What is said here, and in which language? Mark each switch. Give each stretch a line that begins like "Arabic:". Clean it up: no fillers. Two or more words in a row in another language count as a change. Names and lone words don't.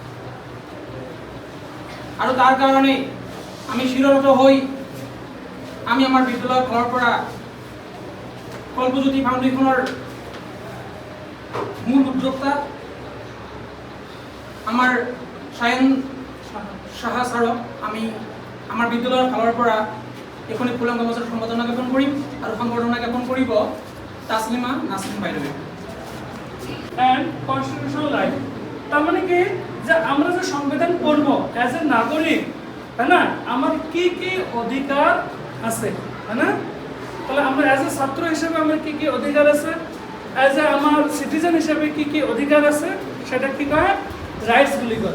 Assamese: আৰু তাৰ কাৰণে আমি শিৰত হৈ আমি আমাৰ বিদ্যালয়ৰ ফালৰ পৰা কল্পজ্যোতি ফাউণ্ডেশ্যনৰ মূল উদ্যোক্তা আমাৰ সায়ন সাহা ছাৰক আমি আমাৰ বিদ্যালয়ৰ ফালৰ পৰা এইখনি ফুলং গামোচাৰ সম্বৰ্ধনা জ্ঞাপন কৰিম আৰু সম্বৰ্ধনা জ্ঞাপন কৰিব তাসলিমা নাসরিন বাইদেৱে।
English: and constitutional right,
Bangla: তার মানে কি যে আমরা যে সংবিধান পড়ব
English: as a
Bangla: নাগরিক, তাই না, আমার কি কি অধিকার আছে, তাই না, তাহলে আমরা
English: as a
Bangla: ছাত্র হিসেবে আমার কি কি অধিকার আছে,
English: as a
Bangla: আমার সিটিজেন হিসেবে কি কি অধিকার আছে, সেটা কি কয় রাইটস গুলি করে।